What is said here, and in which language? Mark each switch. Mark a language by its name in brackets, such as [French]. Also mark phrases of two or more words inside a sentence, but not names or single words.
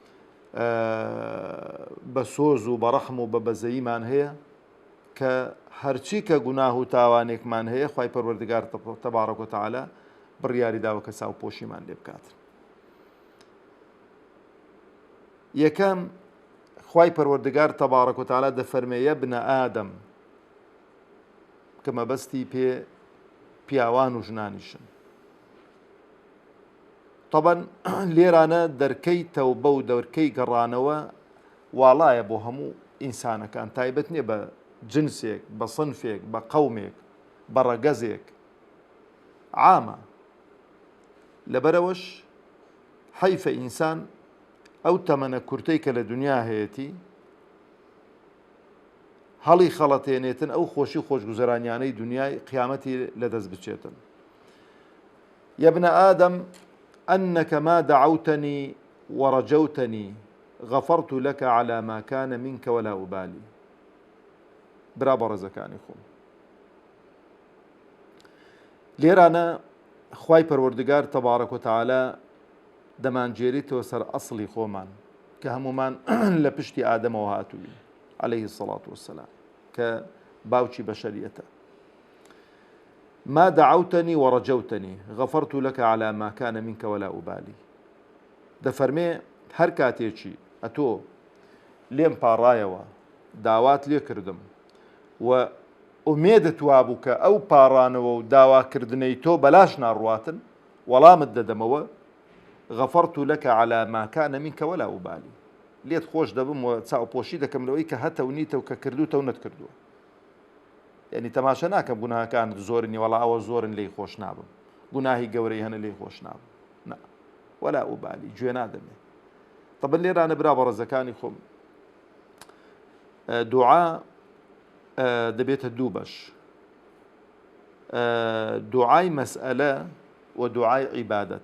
[Central Kurdish] بە سۆز و بەڕەحم و بە بەزەییمان هەیە کە هەرچی کە گوناه و تاوانێکمان هەیە خوای پەروەردگار [Arabic] تەبارەک وتەعالە [Central Kurdish] بڕیاری داوە کە چاوپۆشیمان لێ بکاتن. یەکەم خوای پەروەردگار [Arabic] تەبارەک وتەعالە [Central Kurdish] دەفەرمێ [Arabic] يا ابن آدم [Central Kurdish] کە مەبەستی پێ پیاوان و ژنانیشن. طبعا لێرانە دەرکەی تەوبە و دەرکەی گەڕانەوە واڵایە بۆ هەموو ئینسانەکان، تایبەت نییە بە جنسێک، بە سنفێک، بە قەومێک، بە ڕەگەزێک. عامە لەبەرەوەش حەیفە ئینسان ئەو تەمەنە کورتەی کە لە دنیا هەیەتی هەڵی خەڵەتێنێتن ئەو خۆشی خۆشگوزەرانیانەی دنیای قیامەتی لەدەست بچێتن. [Arabic] يا ابن آدم أنك ما دعوتني ورجوتني غفرت لك على ما كان منك ولا أبالي. [Central Kurdish] برا بەڕێزەکانی خۆم، لێرانە خوای پەروەردگار [Arabic] تەبارەک و تەعالە [Central Kurdish] دەمانجێریتەوە سەر ئەسڵی خۆمان کە هەمومان لە پشتی ئادەمەوە هاتووین [Arabic] عليه الصلاة والسلام [Central Kurdish] کە باوکی بەشەریەتە. [Arabic] ما دعوتني ورجوتني غفرت لك على ما كان منك ولا أبالي. [Central Kurdish] دەفەرمێ هەر کاتێکی ئەتۆ لێم پاڕایەوە داوات لێ کردم و ئومێدت وابوو کە ئەو پاڕانەوە و داواکردنەی تۆ بەلاش ناڕواتن وەڵامت دەدەمەوە [Arabic] غفرت لك على ما كان منك ولا أبالي. [Central Kurdish] لێت خۆش دەبم و چاوپۆشی دەکەم لەوەی کە هەتە و نیتە و کە کردوتە و نەتکردووە. یعنی تەماشە ناکەم گوناهەکانت زۆرنی وەڵا ئەوە زۆرن لێی خۆش نابم، گوناهی گەورەی هەنە لێی خۆش نابم، نا [Arabic] ولا ئوبالی [Central Kurdish] گوێ نادەمێ. طبعا لێرانە برا بەڕێزەکانی خۆم دوعا دەبێتە دوو بەش، دوعای مەسئەلە و دوعای عیبادەت.